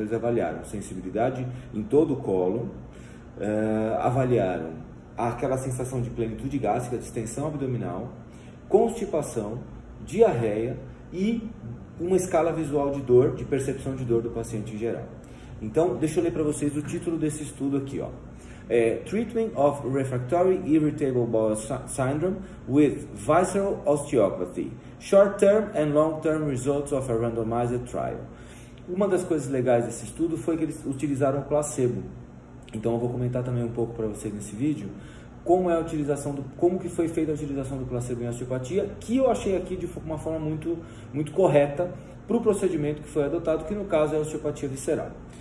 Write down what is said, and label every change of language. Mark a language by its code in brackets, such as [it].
[pt] Então, eles avaliaram sensibilidade em todo o colo, avaliaram aquela sensação de plenitude gástrica, distensão abdominal, constipação, diarreia e uma escala visual de dor, de percepção de dor do paciente em geral. Então, deixa eu ler para vocês o título desse estudo aqui, ó. [en] Treatment of Refractory Irritable Bowel Syndrome with Visceral Osteopathy, Short-Term and Long-Term Results of a Randomized Trial. [pt] Uma das coisas legais desse estudo foi que eles utilizaram o placebo. Então, eu vou comentar também um pouco para vocês nesse vídeo como que foi feita a utilização do placebo em osteopatia, que eu achei aqui de uma forma muito correta para o procedimento que foi adotado, que no caso é a osteopatia visceral.